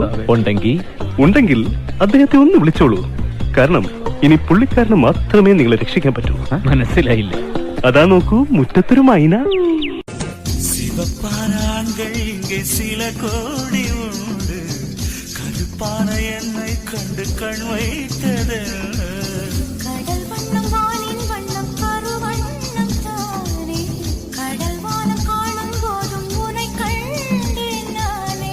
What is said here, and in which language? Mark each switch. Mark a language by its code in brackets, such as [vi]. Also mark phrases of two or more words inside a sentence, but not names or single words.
[ml] ഉണ്ടെങ്കിൽ അദ്ദേഹത്തെ ഒന്ന് വിളിച്ചോളൂ. കാരണം ഇനി പുള്ളിക്കാരന് മാത്രമേ നിങ്ങളെ രക്ഷിക്കാൻ പറ്റൂ. മനസ്സിലായില്ല. അതാ നോക്കൂ, മുറ്റത്തൊരു മൈന. [ta] சிவப்பான ஆண்கள் இங்கே சில கோடி உண்டு. கருப்பான என்னை கண்டு கண் வைத்தது. கடல் வண்ணம் வானின் வண்ணம் கருவண்ணம் தானே. கடல் வானம் காணும் போதும் உனை கண்டேன் நானே.